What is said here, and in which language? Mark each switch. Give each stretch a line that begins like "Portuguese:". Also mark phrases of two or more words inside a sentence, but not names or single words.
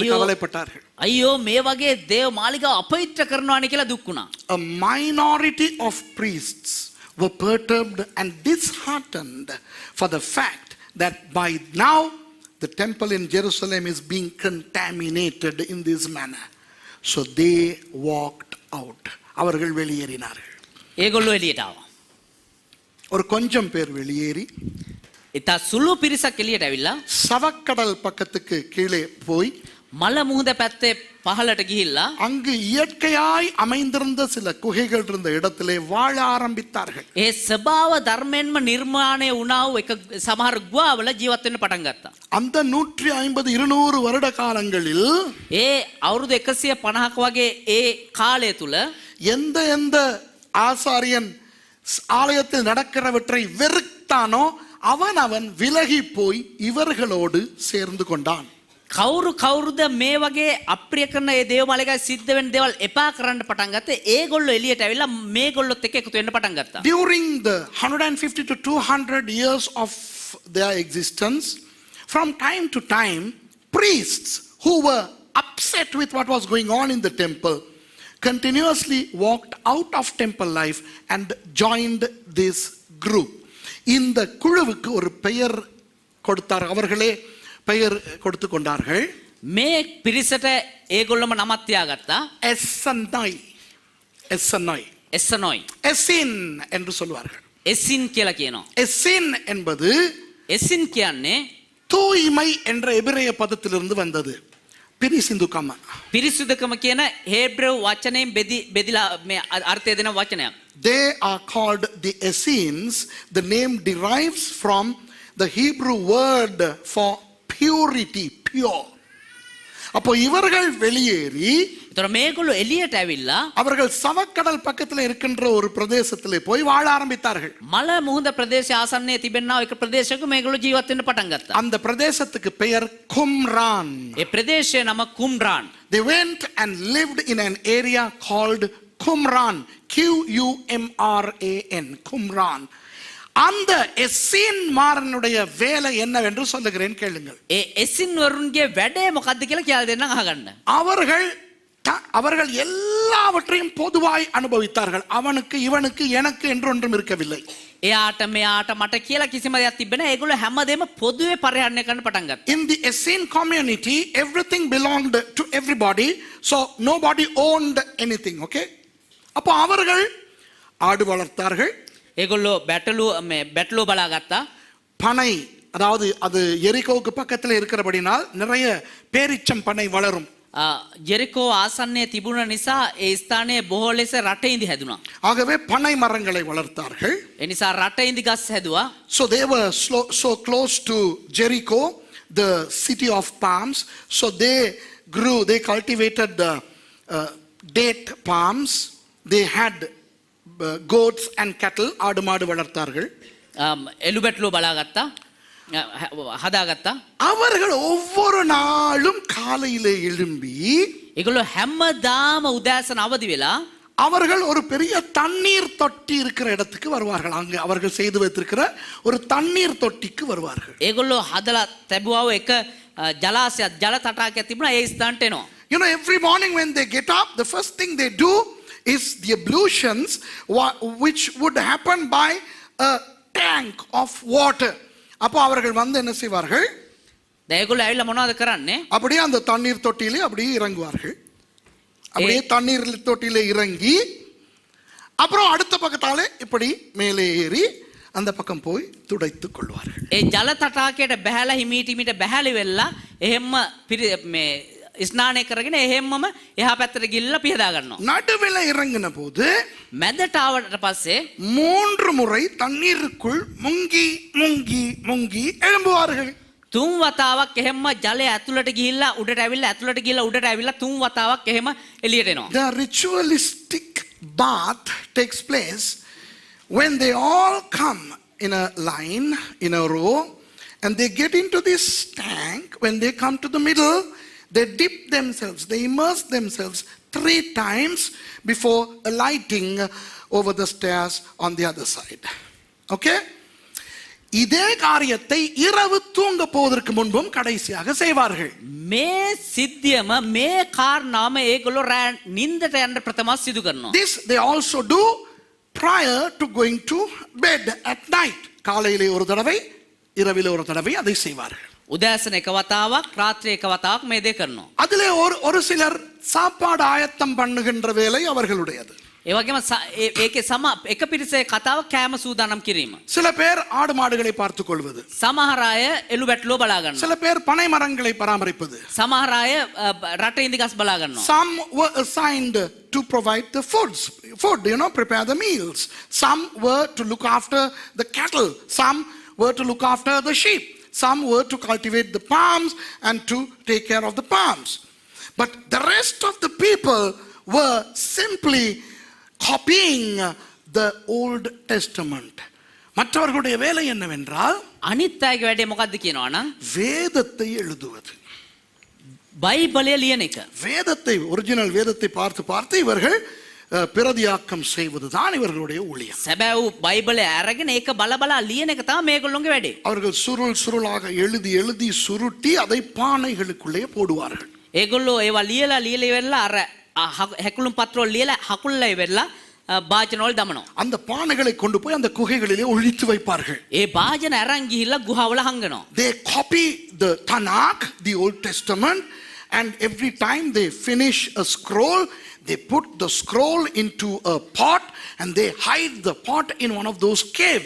Tamil: ஐயோ. கவலைப்பட்டார்கள்.
Sinhala: අයියෝ මේ වගේ දේව මාලිගාව අපවිත්‍ර කරනවානේ කියලා දුක් වුණා.
English: A minority of priests were perturbed and disheartened for the fact that by now the temple in Jerusalem is being contaminated in this manner. So they walked out.
Tamil: அவர்கள் வெளியேறினார்கள்.
Sinhala: ඒගොල්ලෝ එළියට ආවා.
Tamil: ஒரு கொஞ்சம் பேர் வெளியேறி
Sinhala: ඉතා සුළු පිරිසක් එළියට ඇවිල්ලා
Tamil: சவக்கடல் பக்கத்துக்கு கீழே போய்
Sinhala: මල මුහුද පැත්තේ පහළට ගිහිල්ලා
Tamil: அங்கு இயற்கையாய் அமைந்திருந்த சில குகைகள் இருந்த இடத்திலே வாழ ஆரம்பித்தார்கள்.
Sinhala: ඒ ස්වභාව ධර්මයෙන්ම නිර්මාණය වුණා වූ එක සමහර ගුහාවල ජීවත් වෙන්න පටන් ගත්තා.
Tamil: அந்த 150-200 வருட காலங்களில்
Sinhala: ඒ අවුරුදු 150ක වගේ ඒ කාලය තුල
Tamil: எந்த ஆசாரியன் ஆலயத்தில் நடக்கிறவற்றை வெறுத்தானோ அவன் விலகி போய் இவர்களோடு சேர்ந்து கொண்டான்.
Sinhala: කවුරුද මේ වගේ අප්‍රිය කරන ඒ දේව මාලිගාවේ සිද්ධ වෙන දේවල් එපා කරන්න පටන් ගත්තේ ඒගොල්ලෝ එළියට ඇවිල්ලා මේගොල්ලොත් එක්ක එකතු වෙන්න පටන් ගත්තා.
English: During the 150 to 200 years of their existence, from time to time, priests who were upset with what was going on in the temple continuously walked out of temple life and joined this group.
Tamil: இந்த குழுவுக்கு ஒரு பெயர் கொடுத்தார். அவர்களே பெயர் கொடுத்து கொண்டார்கள்.
Sinhala: මේ පිරිසට ඒගොල්ලම නමක් තියාගත්තා. එස්සනොයි
Tamil: எசின் என்று சொல்வார்கள்.
Sinhala: එසින් කියලා කියනවා.
Tamil: எசின் என்பது
Sinhala: එසින් කියන්නේ
Tamil: தூய்மை என்ற எபிரேய பதத்திலிருந்து வந்தது.
Sinhala: පිරිසිදුකම. පිරිසුදුකම කියන හේබ්‍රෙව් වචනයෙන් බෙදිලා මේ අර්ථය දෙන වචනයක්.
English: They are called the Essenes. The name derives from the Hebrew word for purity, pure.
Tamil: அப்போ இவர்கள் வெளியேறி
Sinhala: ඒතර මේගොල්ලෝ එළියට ඇවිල්ලා
Tamil: அவர்கள் சவக்கடல் பக்கத்தில் இருக்கின்ற ஒரு பிரதேசத்திலே போய் வாழ ஆரம்பித்தார்கள்.
Sinhala: මල මුහුද ප්‍රදේශය ආසන්නයේ තිබෙනා එක ප්‍රදේශයක මේගොල්ලෝ ජීවත් වෙන්න පටන් ගත්තා.
Tamil: அந்த பிரதேசத்துக்கு பெயர் கும்ரான்.
Sinhala: ඒ ප්‍රදේශයේ නම කුම්රාන්.
English: They went and lived in an area called Qumran. Qumran. Qumran.
Tamil: அந்த எஸ்ஸின் மாறனுடைய வேலை என்னவென்று சொல்லுகிறேன் கேளுங்கள்.
Sinhala: ඒ එසින් වරුන්ගේ වැඩේ මොකද්ද කියලා කියලා දෙන්නම් අහගන්න.
Tamil: அவர்கள் அவர்கள் எல்லாவற்றையும் பொதுவாய் அனுபவித்தார்கள். அவனுக்கு இவனுக்கு எனக்கு என்று ஒன்றும் இருக்கவில்லை.
Sinhala: එයාට මෙයාට මට කියලා කිසිම දෙයක් තිබෙන්නේ නැහැ. ඒගොල්ලෝ හැමදේම පොදුවේ පරිහරණය කරන්න පටන් ගත්තා.
English: In the Essene community, everything belonged to everybody, so nobody owned anything.
Tamil: Okay? அப்போ அவர்கள் ஆடு வளர்த்தார்கள்.
Sinhala: ඒගොල්ලෝ බැටළුව බලා ගත්තා.
Tamil: பனை, அதாவது அது எரிகோவுக்கு பக்கத்தில் இருக்கிறபடினால் நிறைய பேரிச்சம் பனை வளரும்.
Sinhala: ජෙරිකෝ ආසන්නයේ තිබුණ නිසා ඒ ස්ථානයේ බොහෝ ලෙස රටේ ඉඳි හැදුනා.
Tamil: ஆகவே பனை மரங்களை வளர்த்தார்கள்.
Sinhala: ඒ නිසා රටේ ඉඳි ගස් හැදුවා.
English: So they were so close to Jericho, the city of palms. So they cultivated the date palms. They had goats and cattle.
Tamil: ஆடு மாடு வளர்த்தார்கள்.
Sinhala: එළු බැටළුව බලා ගත්තා. හදාගත්තා.
Tamil: அவர்கள் ஒவ்வொரு நாளும் காலையிலே எழும்பி
Sinhala: ඒගොල්ලෝ හැමදාම උදෑසන අවදි වෙලා
Tamil: அவர்கள் ஒரு பெரிய தண்ணீர் தொட்டி இருக்கிற இடத்துக்கு வருவார்கள். அங்கே அவர்கள் செய்து வைத்திருக்கிற ஒரு தண்ணீர் தொட்டிக்கு வருவார்கள்.
Sinhala: ඒගොල්ලෝ හදලා තැබුවව එක ජලාශයක් ජල තටාකයක් තිබුණා. ඒ ස්ථානට එනවා.
English: You know, every morning when they get up, the first thing they do is the ablutions, which would happen by a tank of water.
Tamil: அப்போ அவர்கள் வந்து என்ன செய்வார்கள்?
Sinhala: ඒගොල්ලෝ ඇවිල්ලා මොනවද කරන්නේ?
Tamil: அப்படியே அந்த தண்ணீர் தொட்டியிலே அப்படியே இறங்குவார்கள். அப்படியே தண்ணீர் தொட்டியிலே இறங்கி அப்புறம் அடுத்த பக்கத்தாலே இப்படி மேலே ஏறி அந்த பக்கம் போய் துடைத்துக் கொள்வார்கள்.
Sinhala: ඒ ජල තටාකයට බහැලා හිමීට බහැලි වෙලා එහෙම්ම ස්නානය කරගෙන එහෙම්මම එහා පැත්තට ගිල්ලා පිහදා ගන්නවා.
Tamil: நடுவில் இறங்கின போது
Sinhala: මැදට ආවට පස්සේ
Tamil: 3 முறை தண்ணீருக்குள் முங்கி முங்கி முங்கி எழும்புவார்கள்.
Sinhala: 3 වතාවක් එහෙම්ම ජලය ඇතුළට ගිහිල්ලා උඩට ඇවිල්ලා ඇතුළට ගිහිල්ලා උඩට ඇවිල්ලා 3 වතාවක් එහෙම එළියට එනවා.
English: The ritualistic bath takes place when they all come in a line, in a row, and they get into this tank. When they come to the middle, they dip themselves, they immerse themselves 3 times before alighting over the stairs on the other side. Okay?
Tamil: இதே காரியத்தை இரவு தூங்க போவதற்கு முன்பும் கடைசியாக செய்வார்கள்.
Sinhala: මේ සිද්ධියම මේ කාරණාම ඒගොල්ලෝ නින්දට යන්න ප්‍රථම සිදු කරනවා.
English: This they also do prior to going to bed at night.
Tamil: காலையிலே ஒரு தடவை, இரவிலே ஒரு தடவை அதை செய்வார்கள்.
Sinhala: උදෑසන එක වතාවක් රාත්‍රියේ එක වතාවක් මේ දේ කරනවා.
Tamil: அதிலே ஒரு சிலர் சாப்பாடு ஆயத்தம் பண்ணுகின்ற வேலை அவர்களுடையது.
Sinhala: ඒ වගේම ඒකේ එක පිරිසේ කතාව කෑම සූදානම් කිරීම.
Tamil: சில பேர் ஆடு மாடுகளை பார்த்துக் கொள்வது,
Sinhala: සමහර අය එළු බැටළුව බලා ගන්නවා.
Tamil: சில பேர் பனை மரங்களை பராமரிப்பது.
Sinhala: සමහර අය රටේ ඉඳි ගස් බලා ගන්නවා.
English: Some were assigned to provide the food, prepare the meals. Some were to look after the cattle. Some were to look after the sheep. Some were to cultivate the palms and to take care of the palms. But the rest of the people were simply copying the Old Testament.
Tamil: மற்றவர்களுடைய வேலை என்னவென்றால்
Sinhala: අනිත් අයගේ වැඩේ මොකද්ද කියනවනම්
Tamil: வேதத்தை எழுதுவது.
Sinhala: බයිබලය ලියන එක.
Tamil: வேதத்தை, ஒரிஜினல் வேதத்தை பார்த்து பார்த்து இவர்கள் பிரதியாக்கம் செய்வதுதான் இவர்களுடைய ஊழியம்.
Sinhala: සැබෑ වූ බයිබලය අරගෙන ඒක බල ලියන එක තමයි මේගොල්ලෝගේ වැඩේ.
Tamil: அவர்கள் சுருளாக எழுதி சுருட்டி அதை பானைகளுக்குள்ளே போடுவார்கள்.
Sinhala: ඒගොල්ලෝ ඒවා ලියලා ඉවරලා අර හැකුළුම් පත්‍රවල ලියලා හකුල්ලා ඉවරලා භාජනවල දමනවා.
Tamil: அந்த பானைகளை கொண்டு போய் அந்த குகைகளிலே ஒழித்து வைப்பார்கள்.
Sinhala: ඒ භාජන අරන් ගිහිල්ලා ගුහාවල හංගනවා.
English: They copy the Tanakh, the Old Testament, and every time they finish a scroll, they put the scroll into a pot and they hide the pot in one of those caves.